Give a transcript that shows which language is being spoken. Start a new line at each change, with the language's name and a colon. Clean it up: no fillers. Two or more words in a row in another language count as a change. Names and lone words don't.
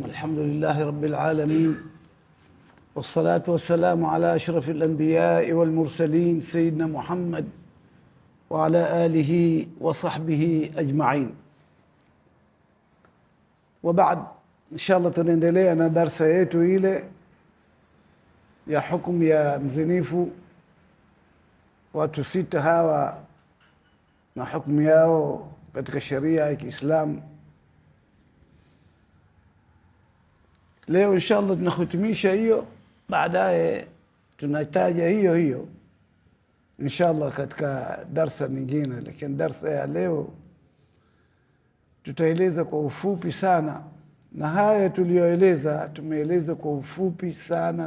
Arabic: الحمد لله رب العالمين، والصلاة والسلام على أشرف الأنبياء والمرسلين سيدنا محمد وعلى آله وصحبه أجمعين. وبعد إن شاء الله
Swahili: tunaendelea na darsa yetu ile ya hukumu ya mzinifu. Watu sita hawa na hukumu yao katika sheria ya Kiislamu. Leo inshallah tunahitimisha hiyo, baadaye tunataja hiyo inshallah katika darsa nyingine, lakini darsa ya leo tutaeleza kwa ufupi sana, na haya tuliyoeleza tumeeleza kwa ufupi sana.